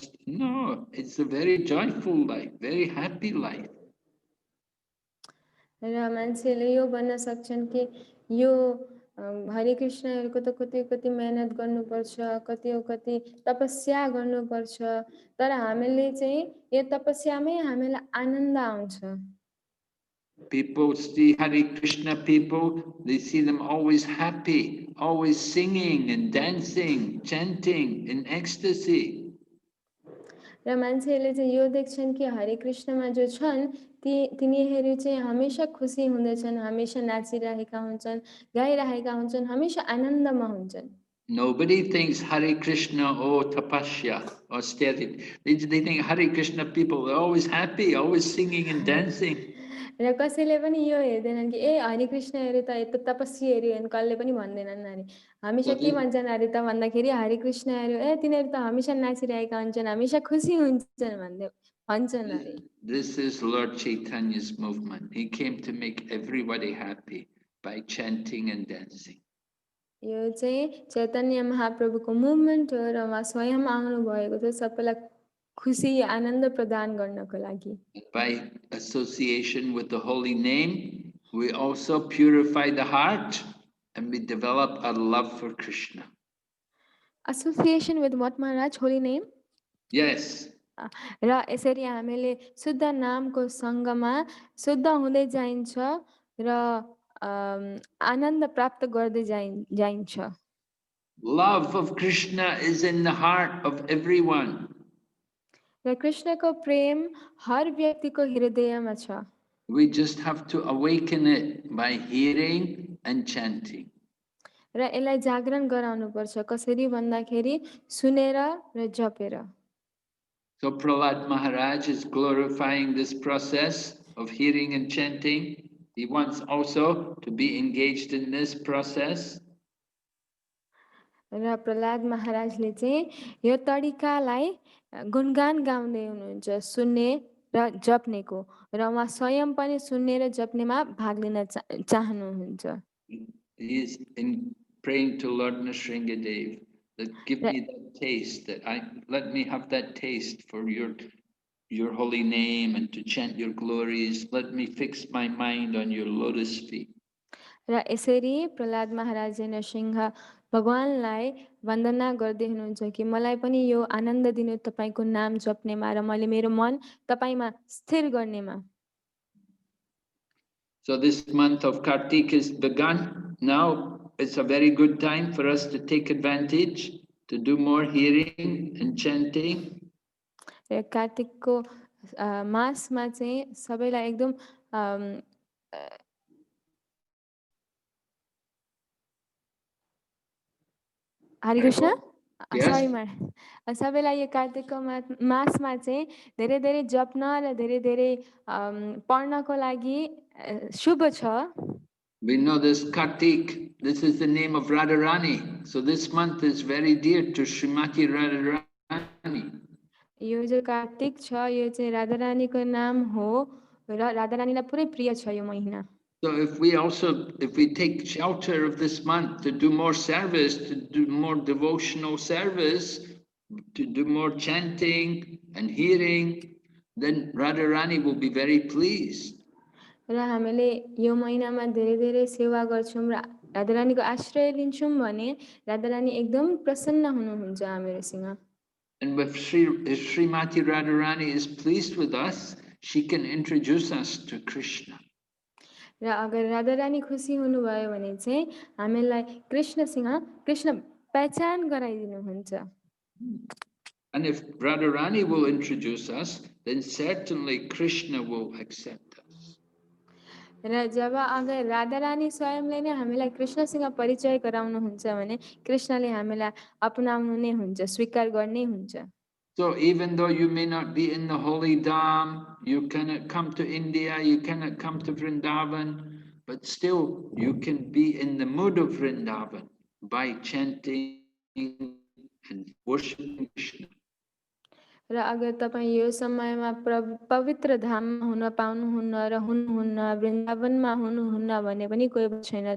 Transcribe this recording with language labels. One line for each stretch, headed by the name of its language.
English: No, it's a very joyful life, very happy life.
Nepali: र मान्छेले यो भन्न सक्छन् कि यो हरे कृष्णहरूको त कति कति मेहनत गर्नुपर्छ, कति तपस्या गर्नुपर्छ, तर हामीले चाहिँ यो तपस्यामै हामीलाई आनन्द आउँछ।
English: People see Hare Krishna people, they see them always happy, always singing and dancing, chanting in ecstasy.
Nepali: र मान्छेहरूले चाहिँ यो देख्छन् कि हरे कृष्णमा जो छन् तिनीहरू चाहिँ हमेशा खुसी हुँदछन्, हमेशा नाचिरहेका हुन्छन्, गाइरहेका हुन्छन्, हमेशा आनन्दमा हुन्छन्।
English: Nobody thinks Hare Krishna, oh tapasya, austerity. They think Hare Krishna people are always happy, always singing and dancing.
Nepali: र कसैले पनि यो हेर्दैनन् कि ए हरे कृष्णहरू त यस्तो तपस्वीहरू हुन्, कसले पनि भन्दैनन् अरे। हमेशा के भन्छन् अरे त भन्दाखेरि हरे कृष्णहरू तिनीहरू त हमेशा नाचिरहेका हुन्छन्, हमेशा खुसी हुन्छन् भन्दै भन्छन् अरे।
English: This is Lord Chaitanya's movement. He came to make everybody happy by chanting and dancing.
Nepali: यो चाहिँ चैतन्य महाप्रभुको मुभमेन्ट हो र उहाँ स्वयं आउनु भएको थियो सबैलाई खुसी आनन्द प्रदान गर्नको लागि।
English: By association with the holy name, we also purify the heart and we develop a love for Krishna. Association with what, Maharaj? Holy name? Yes.
Nepali: र यसरी हामीले शुद्ध नामको सँगमा शुद्ध हुँदै जाइन्छ र आनन्द प्राप्त गर्दै जाइन्छ।
English: Love of Krishna is in the heart of everyone.
Nepali: र कृष्णको प्रेम हर व्यक्तिको हृदयमा छ।
English: We just have to awaken it by hearing and chanting.
Nepali: र यसलाई जागरण गराउनु पर्छ, कसरी भन्दाखेरि सुनेर र जपेर।
English: So Prahlad Maharaj is glorifying this process of hearing and chanting. He wants also to be engaged in this process.
Nepali: र प्रहलाद महाराजले चाहिँ यो तरिकालाई गुणगान गाउँदै हुनुहुन्छ, सुन्ने र जप्नेको, र उहाँ स्वयं पनि सुन्ने र जप्नेमा भाग लिन चाहनुहुन्छ।
English: He is praying to Lord Nrsingadev that give me that taste, let me have that taste for your holy name and to chant your glories. Let me fix my mind on your lotus feet.
Nepali: र यसरी प्रहलाद महाराजले नरसिंह भगवानलाई वन्दना गर्दै हुनुहुन्छ कि मलाई पनि यो आनन्द दिनु तपाईको नाम जप्नेमा र मैले मेरो मन तपाईमा स्थिर गर्नेमा।
English: So this month of Kartik is begun. Now it's a very good time for us to take advantage to do more hearing and chanting.
Nepali: कार्तिकको मासमा चाहिँ सबैलाई एकदम हरे कृष्ण सरी सबैलाई यो कार्तिकको मासमा चाहिँ धेरै धेरै जप्न र धेरै धेरै पढ्नको लागि शुभ छ।
English: We know this Kartik, this is the name of Radharani. So this month is very dear to Srimati Radharani.
Nepali: यो जो कार्तिक छ यो चाहिँ राधारानीको नाम हो र राधारानीलाई पुरै प्रिय छ यो महिना।
English: So if we take shelter of this month to do more service, to do more devotional service, to do more chanting and hearing, then Radharani will be very pleased.
Nepali: र हामीले यो महिनामा धेरै धेरै सेवा गर्छौं र राधारानीको आश्रय लिन्छौं भने राधारानी एकदम प्रसन्न हुनुहुन्छ हामीसँग।
English: And if Srimati Radharani is pleased with us, she can introduce us to Krishna.
Nepali: र अगर राधारानी खुसी हुनुभयो भने चाहिँ हामीलाई कृष्ण पहचान गराइदिनुहुन्छ।
English: And if Radharani will introduce us, then certainly Krishna will accept us.
Nepali: र जब अगर राधारानी स्वयंले नै हामीलाई कृष्णसँग परिचय गराउनुहुन्छ भने कृष्णले हामीलाई अपनाउनु नै हुन्छ, स्वीकार गर्ने हुन्छ।
English: So even though you may not be in the holy Dham, you cannot come to India, you cannot come to Vrindavan, but still you can be in the mood of Vrindavan by chanting and worshiping Krishna.
Nepali: र अगर तपाईँ यो समयमा पवित्र धाममा हुन पाउनुहुन्न र हुनुहुन्न, वृन्दावनमा हुनुहुन्न भने पनि कोही बात छैन।